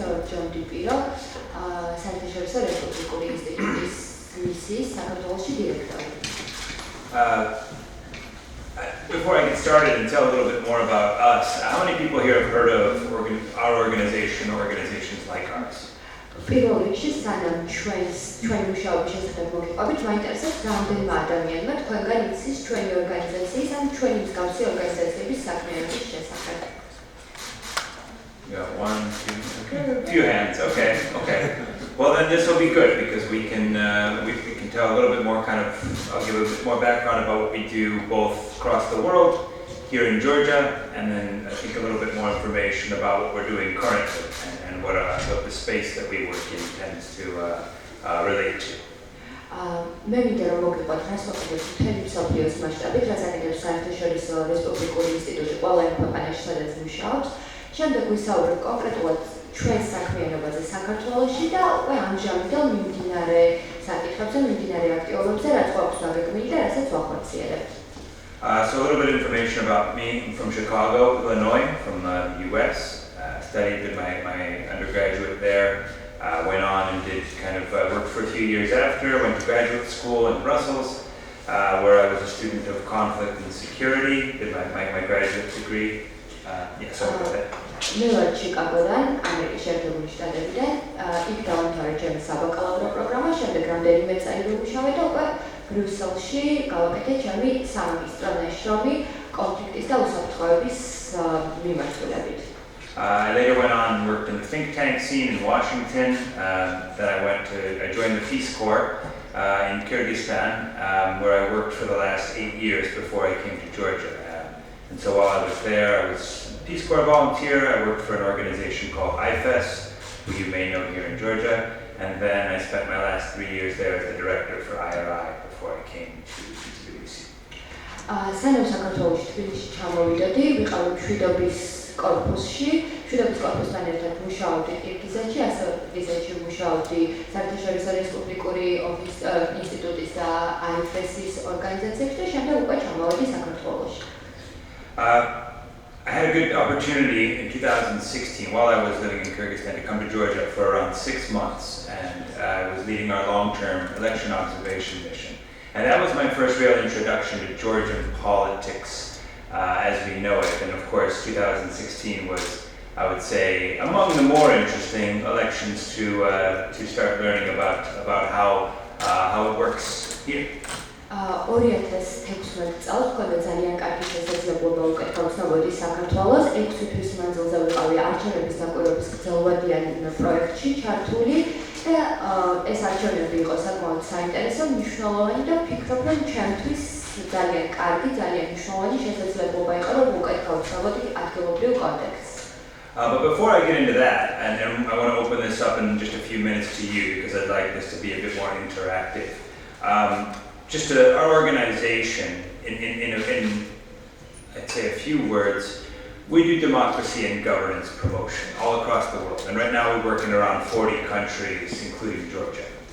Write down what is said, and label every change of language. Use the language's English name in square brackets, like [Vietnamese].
[Georgian] John DePiro, საერთაშორისო რესპუბლიკური ინსტიტუტის მისიის საქართველოში დირექტორი. [English] Before I get started and tell a little bit more about us, how many people here have heard of our organization or organizations like ours? [Georgian] პირველ რიგში სანამ ჩვენი მუშაობის შესახებ მოგიყვებით, მაინტერესებს რამდენმა ადამიანმა თქვენგან იცის ჩვენი ორგანიზაციის ან ჩვენი მსგავსი ორგანიზაციების საქმიანობის შესახებ. [English] Yeah, one, two, okay. A few hands. Okay. Well, then this will be good because we can tell a little bit more I'll give a bit more background about what we do both across the world, here in Georgia, and then I think a little bit more information about what we're doing currently and what the space that we work in tends to relate to. [Georgian] მე მინდა რომ მოგიყვათ რასაკვირველია მთელი მსოფლიოს მასშტაბით, რაც აკეთებს საერთაშორისო რესპუბლიკური ინსტიტუტი ყველა იმ ქვეყანაში, სადაც მუშაობს. შემდეგ ვისაუბრებ კონკრეტულად ჩვენს საქმიანობაზე საქართველოში და უკვე ამჟამინდელ მიმდინარე საკითხებზე, მიმდინარე აქტივობებზე, რაც გვაქვს დაგეგმილი და რასაც ვახორციელებთ. [English] So a little bit of information about me. I'm from Chicago, Illinois, from the U.S. Did my undergraduate there. Went on and did worked for a few years after. Went to graduate school in Brussels, where I was a student of conflict and security. Did my graduate degree. Sorry about that. [Georgian] მე ვარ ჩიკაგოდან, ამერიკის შეერთებული შტატებიდან. იქ დავამთავრე ჩემი საბაკალავრო პროგრამა, შემდეგ რამდენიმე წელი ვიმუშავე და უკვე ბრიუსელში გავაკეთე ჩემი სამაგისტრო ნაშრომი კონფლიქტის და უსაფრთხოების მიმართულებით. [English] I later went on and worked in the think tank scene in Washington. Then I joined the Peace Corps in Kyrgyzstan, where I worked for the last 8 years before I came to Georgia. And so while I was there, I was a Peace Corps volunteer. I worked for an organization called IFES, who you may know here in Georgia. And then I spent my last 3 years there as the director for IRI before I came to Tbilisi. [Georgian] სანამ საქართველოში თბილისში ჩამოვიდოდი, ვიყავი მშვიდობის კორპუსში. მშვიდობის კორპუსთან ერთად მუშაობდი ყირგიზეთში, ასევე ყირგიზეთში მუშაობდი საერთაშორისო რესპუბლიკური ინსტიტუტის და IFES-ის ორგანიზაციებში და შემდეგ უკვე ჩამოვედი საქართველოში. [English] I had a good opportunity in 2016 while I was living in Kyrgyzstan to come to Georgia for around 6 months, and I was leading our long-term election observation mission. And that was my first real introduction to Georgian politics as we know it. And of course, 2016 was, I would say, among the more interesting elections to start learning about how it works here. [Georgian] 2016 წელს მქონდა ძალიან კარგი შესაძლებლობა უკეთო ცნობოდი საქართველოს 6 თვის მანძილზე ვიყავი არჩევნების დაკვირვების გრძელვადიან პროექტში ჩართული და ეს არჩევნები იყო საკმაოდ საინტერესო, მნიშვნელოვანი და ვფიქრობ, რომ ჩემთვის ძალიან კარგი, ძალიან მნიშვნელოვანი შესაძლებლობა იყო, რომ უკეთო ცნობოდი ადგილობრივ კონტექსტს. [English] But before I get into that, and I want to open this up in just a few minutes to you because I'd like this to be a bit more interactive. Our organization, in I'd say a few words, we do democracy and governance promotion all across the world. And right now we work in around 40 countries, including Georgia.